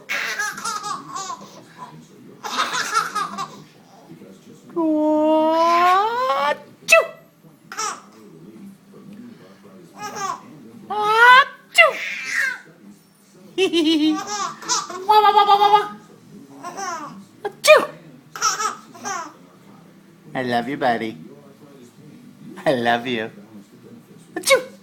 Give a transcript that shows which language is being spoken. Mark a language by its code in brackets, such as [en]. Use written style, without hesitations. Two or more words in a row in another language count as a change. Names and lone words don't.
[en] Wah, choo! Ah, choo! Wah, wah, wah, wah, wah, wah. Choo! I love you, buddy. I love you. Achoo!